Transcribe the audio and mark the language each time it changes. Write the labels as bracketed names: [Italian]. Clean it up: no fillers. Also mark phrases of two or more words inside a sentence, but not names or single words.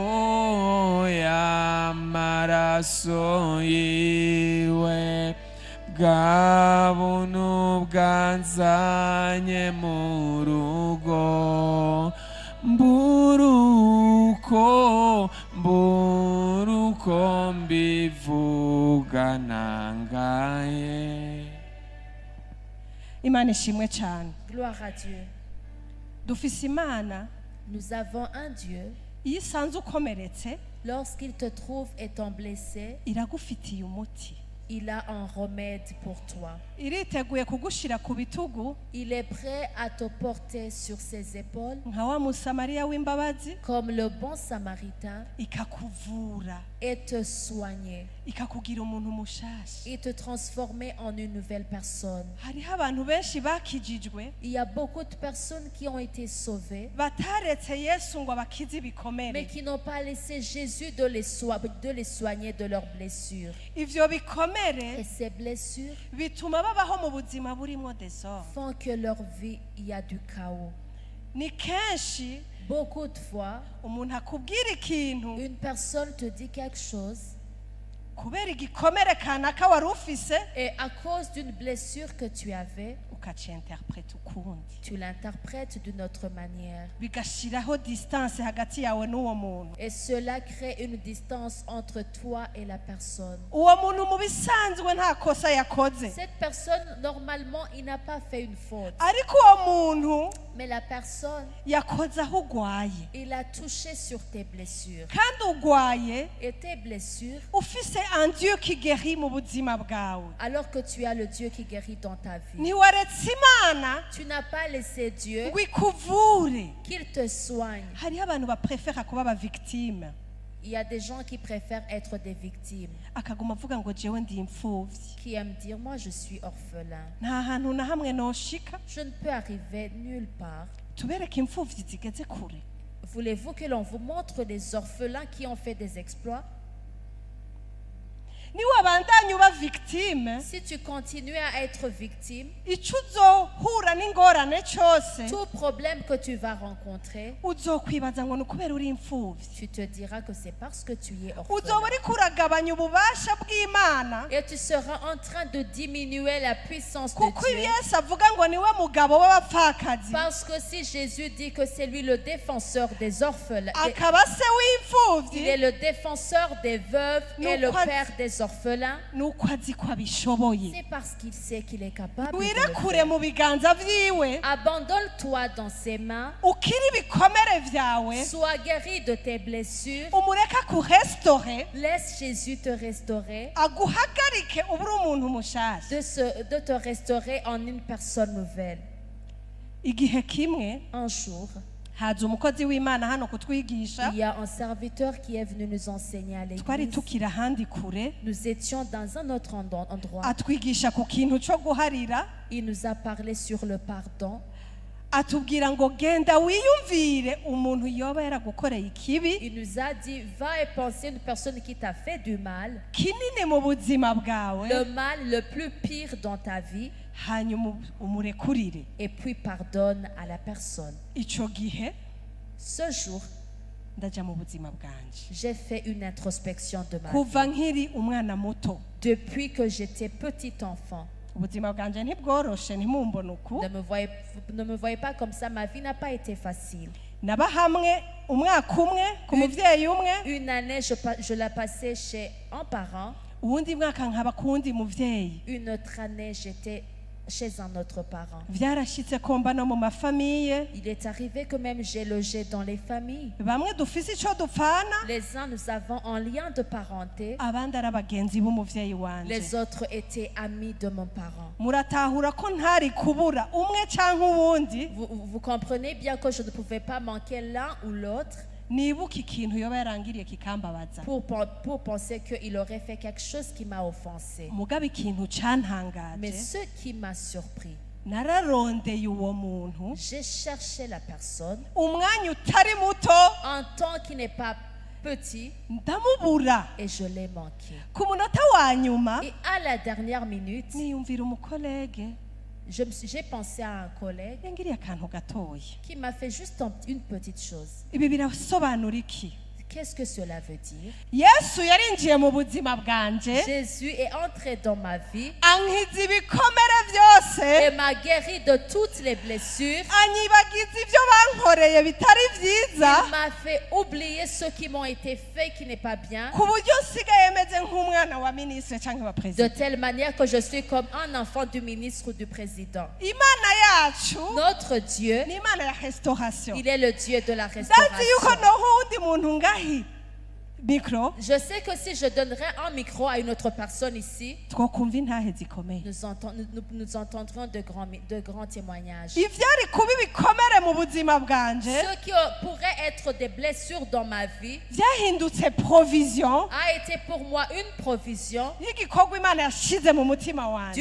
[Rundi] y'amaraso yiwe bwa buntu bwanzanye mu rugo mburuko mbivuga nangaye. Imana ishimwe cyane. [French] Gloire à Dieu. [Rundi] Dufise Imana [French] Nous avons un Dieu, [Rundi] iyo isanze ukomeretse [French] lorsqu'il te trouve étant blessé, [Rundi] iragufitiye umuti, [French] il a un remède pour toi. [Rundi] iriteguye kugushira ku bitugu [French] Il est prêt à te porter sur ses épaules [Rundi] nka wa musamariya w'imbabazi, [French] comme le bon samaritain [Rundi] ikakuvura, [French] et te soigner [Rundi] ikakugira umuntu mushasha. [French] et te transformer en une nouvelle personne. [Rundi] Hariho abantu benshi bakijijwe [French] Il y a beaucoup de personnes qui ont été sauvées, [Rundi] bataretse Yesu ngo abakize [French] mais [Rundi] ibikomere. [French] qui n'ont pas laissé Jésus de les soigner de leurs blessures. [Rundi] Ivyo [French] Et [Rundi] bikomere [French] ces blessures [Rundi] bituma babaho mu buzima burimo desordre. [French] font que leur vie, il y a du chaos. [Rundi] Ni kenshi [French] Beaucoup de fois, [Rundi] umuntu akubwira ikintu [French] une personne te dit quelque chose [Rundi] kubera igikomere kanaka wari ufise [French] et à cause d'une blessure que tu avais, [Rundi] ukacinterpreta ukundi, [French] tu l'interprètes d'une autre manière. [Rundi] bigashiraho distance hagati yawe n'uwo muntu. [French] Et cela crée une distance entre toi et la personne. [Rundi] Uwo muntu mu bisanzwe nta kosa yakoze, [French] Cette personne, normalement, il n'a pas fait une faute. [Rundi] ariko uwo muntu [French] Mais la personne, [Rundi] yakoze aho ugwaye, [French] il a touché sur tes blessures. [Rundi] kandi ugwaye [French] Et tes blessures, [Rundi] ufise [French] un Dieu qui guérit [Rundi] mu buzima bwawe. [French] alors que tu as le Dieu qui guérit dans ta vie. [Rundi] Ntiwaretse Imana [French] Tu n'as pas laissé Dieu [Rundi] ngo ikuvure. [French] qu'il te soigne. [Rundi] Hariho abantu baprefera kuba aba victime, [French] Il y a des gens qui préfèrent être des victimes, [Rundi] akaguma avuga ngo jewe ndi imfuvyi, [French] qui aiment dire, moi je suis orphelin. [Rundi] nta hantu na hamwe noshika. [French] Je ne peux arriver nulle part. [Rundi] Tubereke imfuvyi zigeze kure. [French] Voulez-vous que l'on vous montre des orphelins qui ont fait des exploits? [Rundi] Niwabandanya uba victime, [French] Si tu continues à être victime, [Rundi] ico uzohura n'ingorane cose [French] tout problème que tu vas rencontrer, [Rundi] uzokwibaza ngo ni ukubera uri imfuvyi. [French] tu te diras que c'est parce que tu es [Rundi] Uzoba [French] orphelin. [Rundi] uriko uragabanya ububasha bw'Imana, [French] Et tu seras en train de diminuer la puissance de [Rundi] kuko [French] Dieu. [Rundi] Yesu avuga ngo niwe mugabo w'abapfakazi, [French] Parce que si Jésus dit que c'est lui le défenseur des orphelins, [Rundi] akaba se [French] il est [Rundi] w'imfuvyi, [French] le défenseur des veuves et le Nous crois- père des orphelins, [Rundi] nuko azi ko abishoboye. [French] c'est parce qu'il sait qu'il est capable de le [Rundi] Wirekure [French] faire. [Rundi] mu biganza vyiwe, [French] Abandonne-toi dans ses mains, [Rundi] ukiri ibikomere vyawe, [French] sois guéri de tes blessures, [Rundi] umureke akurestore, [French] laisse Jésus te restaurer, [Rundi] aguhagarike ubure umuntu mushasha. [French] de te restaurer en une personne nouvelle. [Rundi] Igihe kimwe [French] Un jour, [Rundi] haza umukozi w'Imana hano kutwigisha, [French] il y a un serviteur qui est venu nous enseigner à [Rundi] twari [French] l'église. [Rundi] tukiri ahandi kure, [French] Nous étions dans un autre endroit. [Rundi] atwigisha ku kintu co guharira, [French] Il nous a parlé sur le pardon. [Rundi] atubwira ngo genda wiyumvire umuntu yoba yaragukoreye ikibi [French] Il nous a dit, va et penser une personne qui t'a fait du mal, [Rundi] kinini mu buzima bwawe, [French] le mal le plus pire dans ta vie, [Rundi] hanyuma umurekurire. [French] et puis pardonne à la personne. [Rundi] Ico gihe [French] Ce jour, [Rundi] ndaja mu buzima bwanje, [French] j'ai fait une introspection de ma [Rundi] kuva [French] vie. [Rundi] nkiri umwana muto. [French] Depuis que j'étais petit enfant, [Rundi] Ubuzima bwanje ntibworoshe, ntimumbone uku. [French] ne me voyez pas comme ça, ma vie n'a pas été facile. [Rundi] Naba hamwe umwaka umwe ku muvyeyi umwe, [French] Une année, je la passais chez un parent. [Rundi] uwundi mwaka nkaba ku wundi muvyeyi. [French] Une autre année, j'étais chez un autre parent. [Rundi] Vyarashitse ko mba no mu mafamiye, [French] Il est arrivé que même j'ai logé dans les familles. [Rundi] bamwe dufise ico dupfana, [French] Les uns, nous avons un lien de parenté. [Rundi] abandi ari abagenzi b'umuvyeyi wanje. [French] Les autres étaient amis de mon parent. [Rundi] Muratahura ko ntari kubura umwe canke uwundi, [French] Vous comprenez bien que je ne pouvais pas manquer l'un ou l'autre. [Rundi] nibuka ikintu yoba yarangiriye kikambabaza [French] pour penser qu'il aurait fait quelque chose qui m'a offensé. [Rundi] mugabo ikintu [French] Mais [Rundi] cantangaje [French] ce qui m'a surpris, [Rundi] nararondeye uwo muntu [French] j'ai cherché la personne [Rundi] umwanya utari muto [French] un temps qui n'est pas petit [Rundi] ndamubura [French] et je l'ai manqué. [Rundi] ku munota wa nyuma [French] Et à la dernière minute, [Rundi] niyumvira umukolege [French] j'ai pensé à un collègue [Rundi] yangiriye akantu gatoya [French] qui m'a fait juste une petite chose. [Rundi] ibi birasobanura iki [French] Qu'est-ce que cela veut dire? [Rundi] yesu yarinjiye mu buzima bwanje [French] Jésus est entré dans ma vie [Rundi] ankiza ibikomere byose [French] et m'a guéri de toutes les blessures. [Rundi] anyibagiza ibyo bankoreye bitari byiza [French] Il m'a fait oublier ce qui m'ont été faits qui n'est pas bien, [Rundi] ku buryo nsigaye meze nk'umwana wa minisitiri cyangwa wa [French] de [Rundi] perezida [French] telle manière que je suis comme un enfant du ministre ou du président. [Rundi] imana yacu [French] Notre Dieu, [Rundi] ni imana ya restaurasiyo [French] il est le Dieu de la [Rundi] ndazi yuko [French] restauration. [Rundi] noho uwundi muntu ngahi mikoro [French] Je sais que si je donnerais un micro à une autre personne ici, [Rundi] twokumva intahe zikomeye [French] nous entendrons de grands témoignages. [Rundi] ibyari kuba ibikomere mu buzima bwanje [French] Ce qui pourrait être des blessures dans ma vie [Rundi] byahindutse provision [French] a été pour moi une provision [Rundi] y'igikorwa imana yashyize mu mutima [French] du [Rundi] wanjye